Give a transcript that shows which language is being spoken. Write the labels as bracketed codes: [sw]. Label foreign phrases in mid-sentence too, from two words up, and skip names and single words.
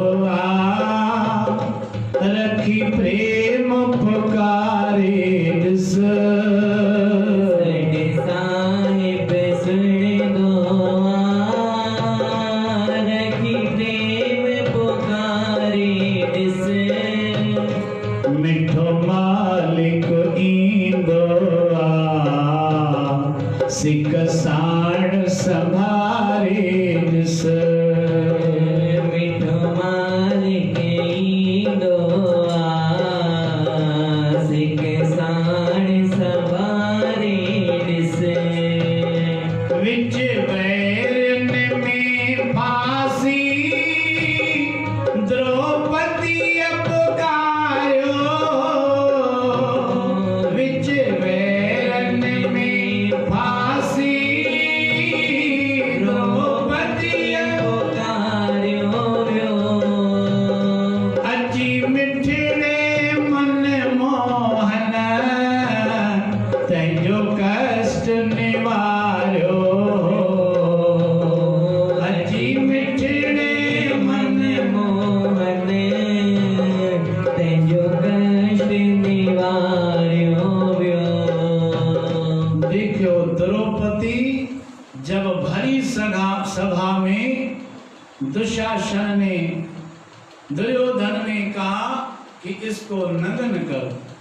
[sd] रखी प्रेम पुकारे जिस, साहिब सुन दो रखी प्रेम पुकारे जिस, मिठो मालिक ईंदो सिक साण संभारे जिस, मिठो मालिक ईंदो सिक साण संभारे जिस, विच बैरन में फांसी द्रौपदी पुकारो, विच बैरन में फांसी द्रौपदी पुकारो, अची मिठड़े मन मोहन तंहिंजो कष्ट निवारो, अची मिठड़े मन मोहन तंहिंजो कष्ट निवारो। [hi] देखो द्रौपदी जब भरी सभा में दुशासन ने दुर्योधन ने कहा कि इसको नग्न करो।